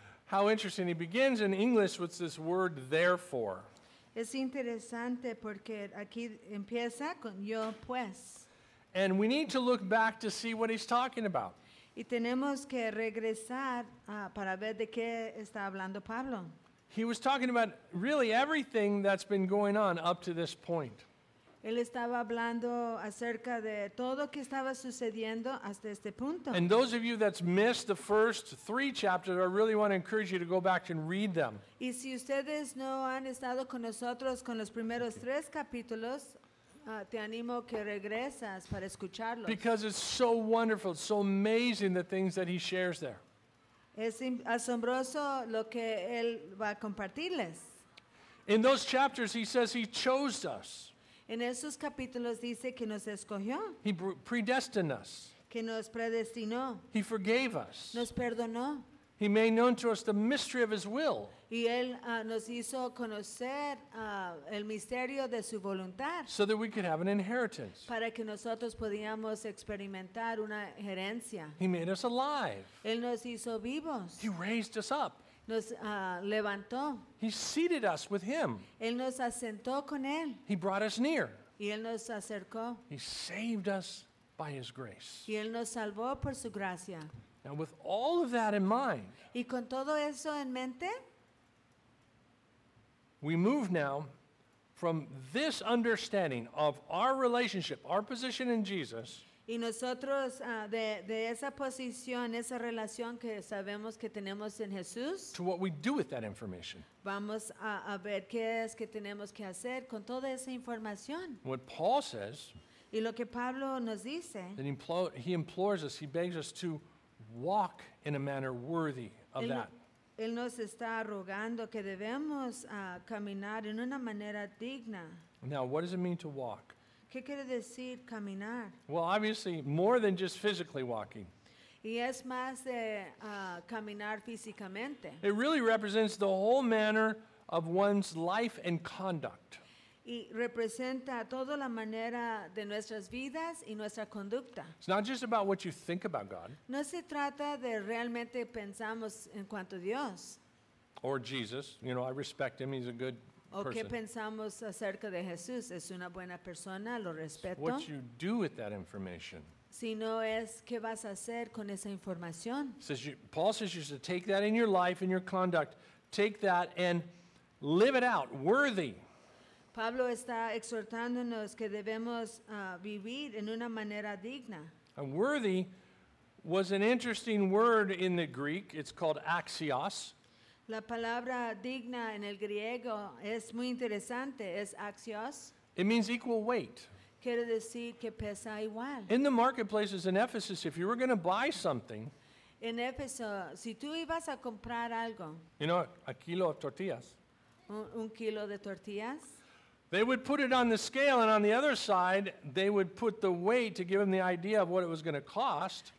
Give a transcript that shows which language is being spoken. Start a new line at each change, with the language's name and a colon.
English: How interesting. He begins in English with this word, therefore.
Spanish: Es interesante porque aquí empieza con yo pues.
English: And we need to look back to see what he's talking about.
Spanish: Y tenemos que regresar para ver de qué está hablando Pablo.
English: He was talking about really everything that's been going on up to this point.
Spanish: Él estaba hablando acerca de todo lo que estaba sucediendo hasta este punto.
English: And those of you that's missed the first three chapters, I really want to encourage you to go back and read them.
Spanish: Y si ustedes no han estado con nosotros con los primeros tres capítulos, te animo que regreses para escucharlos.
English: Because it's so wonderful, so amazing the things that he shares there.
Spanish: Es asombroso lo que él va a compartirles.
English: In those chapters, he says he chose us.
Spanish: En esos capítulos dice que nos escogió.
English: He predestined us.
Spanish: Que nos predestinó.
English: He forgave us.
Spanish: Nos perdonó.
English: He made known to us the mystery of his will.
Spanish: Y él nos hizo conocer el misterio de su voluntad.
English: So that we could have an inheritance.
Spanish: Para que nosotros podíamos experimentar una herencia.
English: He made us alive.
Spanish: Él nos hizo vivos.
English: He raised us up.
Spanish: Nos levantó.
English: He seated us with him.
Spanish: Él nos asentó con él.
English: He brought us near.
Spanish: Y él nos acercó.
English: He saved us by his grace.
Spanish: Y él nos salvó por su gracia.
English: Now with all of that in mind,
Spanish: y con todo eso en mente,
English: we move now from this understanding of our relationship, our position in Jesus.
Spanish: Y nosotros de esa posición, esa relación que sabemos que tenemos en Jesús.
English: To what we do with that information.
Spanish: Vamos a ver qué es que tenemos que hacer con toda esa información.
English: What Paul says.
Spanish: Y lo que Pablo nos dice.
English: That he implores us, he begs us to walk in a manner worthy of that.
Spanish: Él nos está rogando que debemos caminar en una manera digna.
English: Now, what does it mean to walk?
Spanish: ¿Qué quiere decir caminar?
English: Well, obviously, more than just physically walking.
Spanish: Y es más de caminar físicamente.
English: It really represents the whole manner of one's life and conduct.
Spanish: Y representa toda la manera de nuestras vidas y nuestra conducta.
English: It's not just about what you think about God.
Spanish: No se trata de realmente pensamos en cuanto a Dios.
English: Or Jesus. You know, I respect him. He's a good person.
Spanish: ¿O qué pensamos acerca de Jesús? ¿Es una buena persona? ¿Lo respeto?
English: What you do with that information.
Spanish: Si no es, ¿qué vas a hacer con esa información?
English: Paul says you should take that in your life, in your conduct. Take that and live it out, worthy.
Spanish: Pablo está exhortándonos que debemos vivir en una manera digna.
English: And worthy was an interesting word in the Greek. It's called axios.
Spanish: La palabra digna en el griego es muy interesante, es axios.
English: It means equal weight.
Spanish: Quiere decir que pesa igual.
English: In the marketplaces in Ephesus, if you were going to buy something.
Spanish: En Éfeso, si tú ibas a comprar algo.
English: You know, a kilo of tortillas.
Spanish: Un kilo de tortillas.
English: They would put it on the scale, and on the other side, they would put the weight to give them the idea of what it was going to cost.